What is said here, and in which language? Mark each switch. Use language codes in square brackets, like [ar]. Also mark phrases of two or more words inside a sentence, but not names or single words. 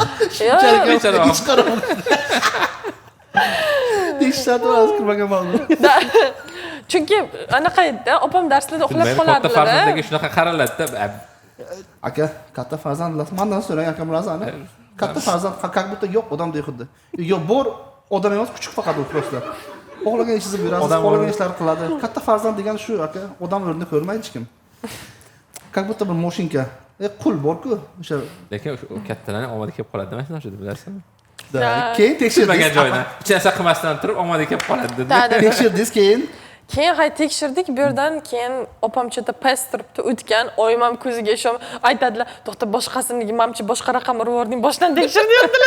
[uz] Tekshirib kirmagan ma'lum. Chunki anaqa edi, opam darslarda uxlab Katta qolardilar. farzandlarga shunaqa qaraladida. Aka, katta farzandlar. Mendan so'rang akam razani. Katta farzand [ru] как будто [uz] yo'q odamdek xuddi. Yo'q, bor odam emas, kuchuk faqat u просто. Xohlagan ishingizni berasiz, xohlagan ishlarni qiladi. Katta farzand degan shu aka, odam o'rnini ko'rmaydi hech kim. [ru] Как будто [uz] bir moshinka. Qul bor-ku, o'sha. Lekin o'sha kattalarning omadi kelib qoladi, mana shuni bilasizmi? Keyin tekshirmagan joydan. Hech narsa qilmasdan turib omadi kelib qoladi dedi. Tekshirdingiz keyin Keyin tekshirdik, bu yerdan keyin opam chetda past turibdi, o'tgan, oyim ham ko'ziga ishon aytadilar, "To'xta, boshqasiniki, mamchi boshqa raqam urvording, boshdan tekshirdi" deyaptilar.